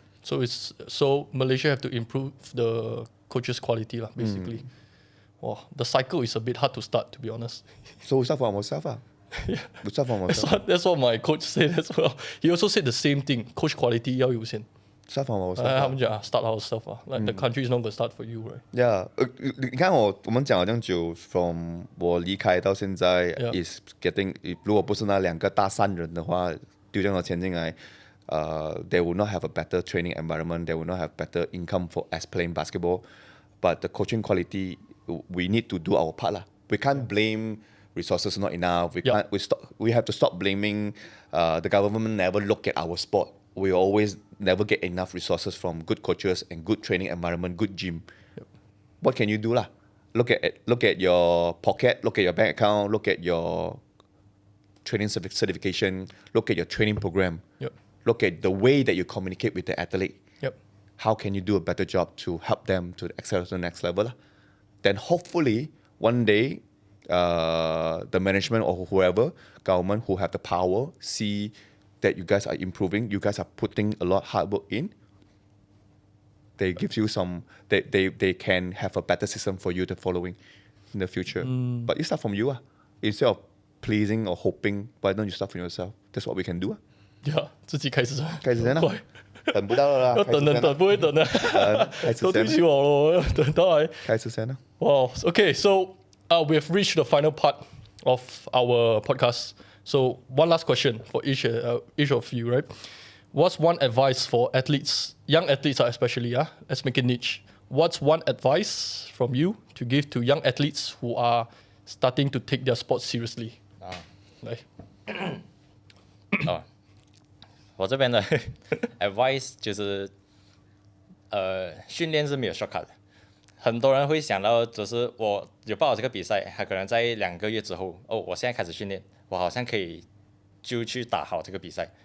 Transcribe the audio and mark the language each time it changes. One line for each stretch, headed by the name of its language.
English: So Malaysia have to improve the coaches' quality lah, basically. Wow, the cycle is a bit hard to start, to be honest. So we start from ourselves. We start from ourselves. That's what my coach said as well. He also said the same thing. Coach quality
Chinese: 要优先。
English: Start from
Chinese: 他
English: ourselves.
Chinese: 们讲
English: start ourselves 啊 like the country is not going to start for you, right?
Chinese: Yeah, 你看我们讲了这样久 ，
English: from
Chinese: 我离开到现在
English: Yeah. is getting，
Chinese: 如果不是那2个大善人的话，丢这样的钱进来，
English: they will not have a better training environment. They will not have better income for as playing basketball. But the coaching quality, we need to do our part lah. We can't blame resources not enough. We have to stop blaming the government never look at our sport. We always never get enough resources from good coaches and good training environment, good gym. What can you do lah? Look at your pocket, look at your bank account, look at your training certification, look at your training program. Look at the way that you communicate with the athlete. How can you do a better job to help them to excel to the next level? Then hopefully one day the management or whoever, government who have the power, see that you guys are improving, you guys are putting a lot of hard work in. They give you some, they can have a better system for you to following in the future. But you start from you. Instead of pleasing or hoping, why don't you start from yourself? That's what we can do.
Chinese: 自己开始先，开始先啦，快，等不到了啦，要等不会等的，都退休了咯，等到来。开始先啦。
English: Wow. Okay, so we have reached the final part of our podcast. So one last question for each of you, right? What's one advice for athletes, young athletes especially? Let's make it niche. What's one advice from you to give to young athletes who are starting to take their sport seriously?
Chinese: 来，我这边的 advice 就是，训练是没有 shortcut 的。很多人会想到，就是我有报了这个比赛，他可能在2个月之后，我现在开始训练，我好像可以就去打好这个比赛。